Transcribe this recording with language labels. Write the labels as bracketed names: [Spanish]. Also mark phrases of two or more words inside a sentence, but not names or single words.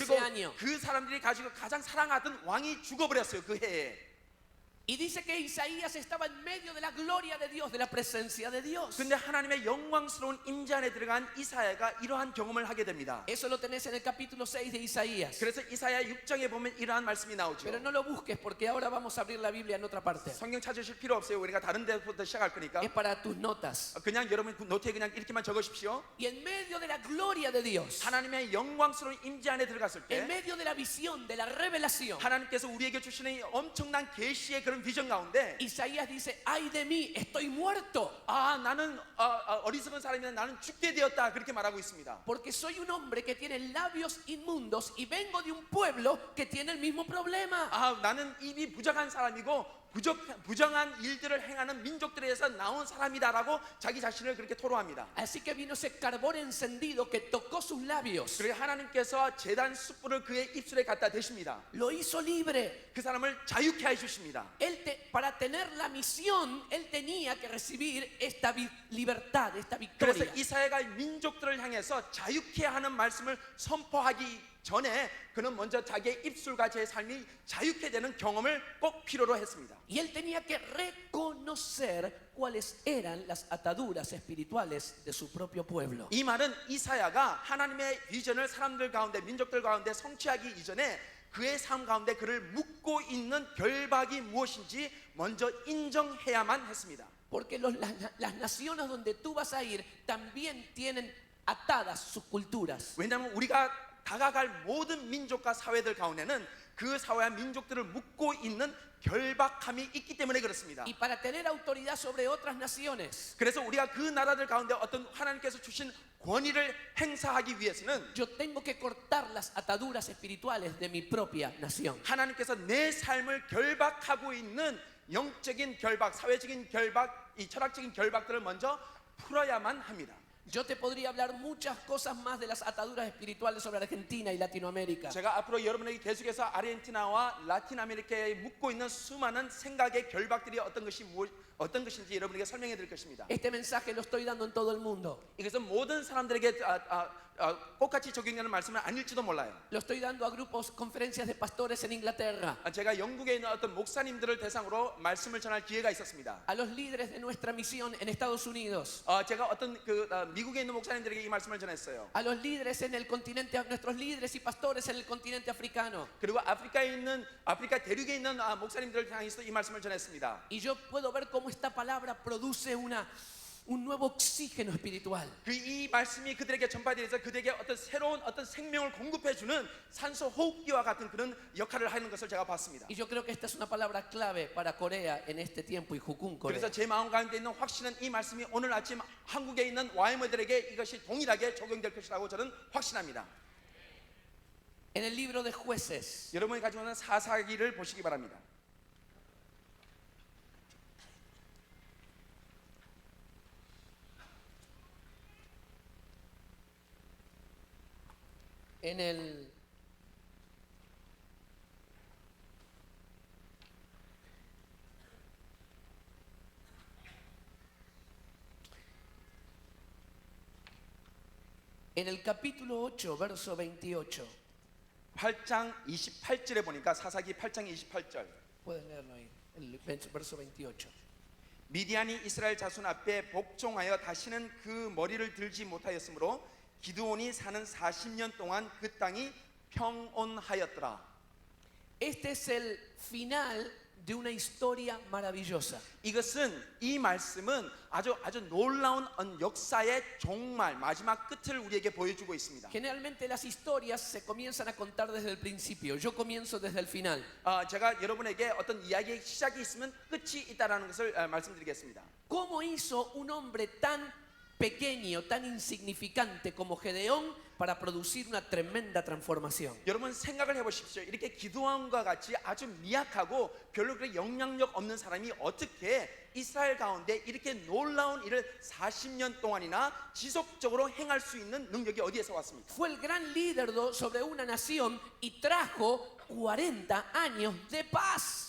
[Korean] 그리고 [Spanish] ese año. [Korean] 그 사람들이 가지고 가장 사랑하던 왕이 죽어버렸어요. 그 해에. [Spanish] Y dice que Isaías estaba en medio de la gloria de Dios, de la presencia de Dios. [Korean] 근데 하나님의 영광스러운 임재 안에 들어간 이사야가 이러한 경험을 하게 됩니다. [Spanish] Eso lo tenés en el capítulo 6 de Isaías. [Korean] 그래서 이사야 6장에 보면 이러한 말씀이 나오죠. [Spanish] Pero no lo busques porque ahora vamos a abrir la Biblia en otra parte. [Korean] 성경 찾으실 필요 없어요. 우리가 다른 데부터 시작할 거니까. [Spanish] Es para tus notas. [Korean] 그냥 여러분 노트에 그냥 이렇게만 적으십시오. [Spanish] Y en medio de la gloria de Dios, [Korean] 하나님의 영광스러운 임재 안에 들어갔을 [Spanish] en [Korean] 때 [Spanish] medio de la visión, de la revelación, [Korean] 하나님께서 우리에게 주시는 엄청난 계시의 그런 비전 가운데 [Spanish] Isaías dice, ay de mí, estoy muerto. [Korean] 나는 어리석은 사람이면 나는 죽게 되었다 그렇게 말하고 있습니다. [Spanish] Porque soy un hombre que tiene labios inmundos y vengo de un pueblo que tiene el mismo problema. [Korean] 나는 입이 부정한 사람이고 부정한 일들을 행하는 민족들에서 나온 사람이다라고 자기 자신을 그렇게 토로합니다. [Spanish] Así que vino ese carbón encendido que tocó sus labios. [Korean] 그리고 하나님께서 제단 숯불을 그의 입술에 갖다 대십니다. [Spanish] Lo hizo libre. [Korean] 그 사람을 자유케 해주십니다. [Spanish] Para tener la misión, él tenía que recibir esta libertad, esta [Korean] 그래서 [Spanish] victoria. [Korean] 이사야가 민족들을 향해서 자유케 하는 말씀을 선포하기 전에 그는 먼저 자기의 입술과 제 삶이 자유케 되는 경험을 꼭 필요로 했습니다. [Spanish] Y él tenía que reconocer cuáles eran las ataduras espirituales de su propio pueblo. [Korean] 이 말은 이사야가 하나님의 비전을 사람들 가운데 민족들 가운데 성취하기 이전에 그의 삶 가운데 그를 묶고 있는 결박이 무엇인지 먼저 인정해야만 했습니다. [Spanish] Porque las naciones donde tú vas a ir también tienen atadas sus culturas. [Korean] 왜냐하면 우리가 다가갈 모든 민족과 사회들 가운데는 그 사회와 민족들을 묶고 있는 결박함이 있기 때문에 그렇습니다. [Spanish] Y para tener autoridad sobre otras naciones, [Korean] 그래서 우리가 그 나라들 가운데 어떤 하나님께서 주신 권위를 행사하기 위해서는 [Spanish] yo tengo que cortar las ataduras espirituales de mi propia nación. [Korean] 하나님께서 내 삶을 결박하고 있는 영적인 결박, 사회적인 결박, 이 철학적인 결박들을 먼저 풀어야만 합니다. [Spanish] Yo te podría hablar muchas cosas más de las ataduras espirituales sobre Argentina y Latinoamérica. [Korean] 제가 앞으로 여러분에게 계속해서 아르헨티나와 라틴 아메리카에 묶고 있는 수많은 생각의 결박들이 어떤 것인지 여러분에게 설명해 드릴 것입니다. [Spanish] Este mensaje lo estoy dando en todo el mundo. [Korean] 이것은 모든 사람들에게 똑같이 적용되는 말씀은 아닐지도 몰라요. [Spanish] Lo estoy dando a grupos, conferencias de pastores en Inglaterra, [Korean] 제가 영국에 있는 어떤 목사님들을 대상으로 말씀을 전할 기회가 있었습니다. [Spanish] a los líderes de nuestra misión en Estados Unidos, [Korean] 제가 어떤 미국에 있는 목사님들에게 이 말씀을 전했어요. [Spanish] a los líderes en el continente, a nuestros líderes y pastores en el continente africano. [Korean] 그리고 아프리카 대륙에 있는 목사님들을 향해서 이 말씀을 전했습니다. [Spanish] Y yo puedo ver cómo esta palabra produce un nuevo oxígeno espiritual. [Korean] 이 말씀이 그들에게 전파되어서 그들에게 어떤 새로운 어떤 생명을 공급해 주는 산소 호흡기와 같은 그런 역할을 하는 것을 제가 봤습니다. [Spanish] Y yo creo que esta es una palabra clave para Corea en este tiempo y Jukun, Corea. [Korean] 그래서 제 마음 가운데 있는 확신은 이 말씀이 오늘 아침 한국에 있는 YM들에게 이것이 동일하게 적용될 것이라고 저는 확신합니다. [Spanish] En el libro de Jueces, [Korean] 여러분이 가지고 있는 사사기를 보시기 바랍니다. [Spanish] en el capítulo 8, verso 28. [Korean] 8장 28절에 보니까 사사기 8장 28절. [Spanish] Puedes leerlo ahí, el verso 28. [Korean] 미디안이 이스라엘 자손 앞에 복종하여 다시는 그 머리를 들지 못하였으므로 기드온이 사는 40년 동안 그 땅이 평온하였더라. [Spanish] Este es el final de una historia maravillosa. [Korean] 이 말씀은 아주 놀라운 역사의 종말, 마지막 끝을 우리에게 보여주고 있습니다. [Spanish] Generalmente las historias se comienzan a contar desde el principio. Yo comienzo desde el final. [Korean] 제가 여러분에게 어떤 이야기의 시작이 있으면 끝이 있다라는 것을 말씀드리겠습니다. [Spanish] ¿Cómo hizo un hombre tan pequeño, tan insignificante como Gedeón para producir una tremenda transformación? [Korean] 여러분 생각을 해보십시오. 이렇게 기드온과 같이 아주 미약하고 별로 그렇게 영향력 없는 사람이 어떻게 이스라엘 가운데 이렇게 놀라운 일을 40년 동안이나 지속적으로 행할 수 있는 능력이 어디에서 왔습니까? [Spanish] Fue el gran líder sobre una nación y trajo 40 años de paz.